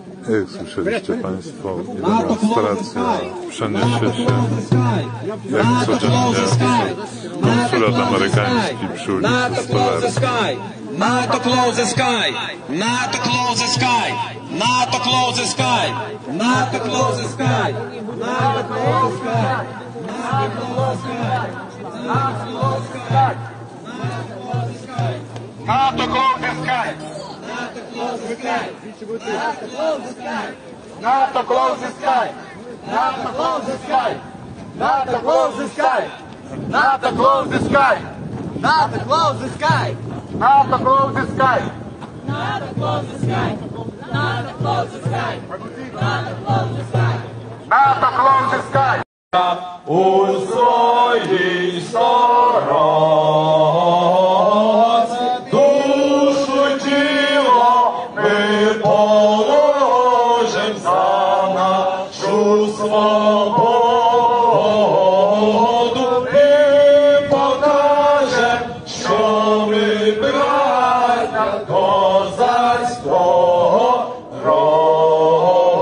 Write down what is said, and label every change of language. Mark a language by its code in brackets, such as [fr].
[pl] Jak słyszeliście Państwo, demonstracja przeniesie się jak codziennie konsulat amerykański przy ulicy Stolarskiej. [en] Not to close the sky, not to close the sky, not to close the sky, not to close the sky, not to close the sky, not to close the sky, not to close the sky, Not to close the sky. not to close the sky, not to close the sky, Not to close the sky. Not to close the sky. Not to close the sky. Not to close the sky. not to close the sky, Not to close the sky. not to close the sky, not to close the sky, not to close the sky. Not to close the sky. [uk] У своїй стороні душу тіло ми положим за нашу свободу і покажем, що ми браття козацького роду.